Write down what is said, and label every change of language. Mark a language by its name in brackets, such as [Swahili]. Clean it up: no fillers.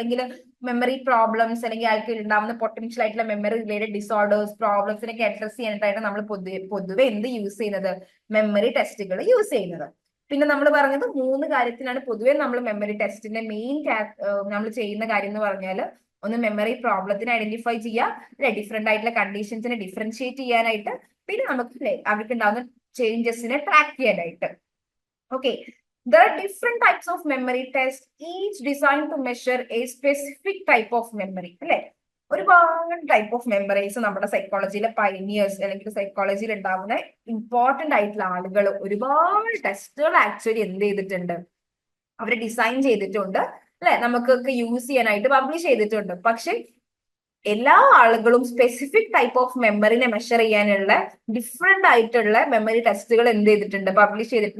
[Malayalam] അല്ലെങ്കിൽ memory problems അല്ലെങ്കിൽ ആൾക്ക് ഉണ്ടാവുന്ന പൊട്ടൻഷ്യൽ ആയിട്ടുള്ള മെമ്മറി റിലേറ്റഡ് ഡിസോർഡേഴ്സ് പ്രോബ്ലംസിനൊക്കെ അഡ്രസ് ചെയ്യാനായിട്ടാണ് നമ്മൾ പൊതുവെ എന്ത് യൂസ് ചെയ്യുന്നത്, മെമ്മറി ടെസ്റ്റുകൾ യൂസ് ചെയ്യുന്നത്. പിന്നെ നമ്മൾ പറഞ്ഞത് 3 കാര്യത്തിനാണ് പൊതുവെ നമ്മൾ മെമ്മറി ടെസ്റ്റിന്റെ മെയിൻ നമ്മൾ ചെയ്യുന്ന കാര്യം എന്ന് പറഞ്ഞാൽ, ഒന്ന് മെമ്മറി പ്രോബ്ലത്തിനെ ഐഡന്റിഫൈ ചെയ്യുക അല്ലെ, ഡിഫറെന്റ് ആയിട്ടുള്ള കണ്ടീഷൻസിനെ ഡിഫറൻഷിയേറ്റ് ചെയ്യാനായിട്ട്, പിന്നെ നമുക്ക് അവർക്ക് ഉണ്ടാവുന്ന ചേഞ്ചസിനെ ട്രാക്ക് ചെയ്യാനായിട്ട്. [English] Okay, there are different types of memory tests, each designed to measure a specific type of memory അല്ലെ. [Malayalam] ഒരുപാട് ടൈപ്പ് ഓഫ് മെമ്മറീസ് നമ്മുടെ സൈക്കോളജിയിലെ പൈനിയേഴ്സ് അല്ലെങ്കിൽ സൈക്കോളജിയിൽ ഉണ്ടാകുന്ന ഇമ്പോർട്ടന്റ് ആയിട്ടുള്ള ആളുകൾ ഒരുപാട് ടെസ്റ്റുകൾ ആക്ച്വലി എന്ത് ചെയ്തിട്ടുണ്ട്, അവർ ഡിസൈൻ ചെയ്തിട്ടുണ്ട് അല്ലെ, നമുക്കൊക്കെ യൂസ് ചെയ്യാനായിട്ട് പബ്ലിഷ് ചെയ്തിട്ടുണ്ട്. പക്ഷെ എല്ലാ ആളുകളും സ്പെസിഫിക് ടൈപ്പ് ഓഫ് മെമ്മറിനെ മെഷർ ചെയ്യാനുള്ള ഡിഫറെന്റ് ആയിട്ടുള്ള മെമ്മറി ടെസ്റ്റുകൾ എന്ത് ചെയ്തിട്ടുണ്ട്, പബ്ലിഷ് ചെയ്തിട്ട്.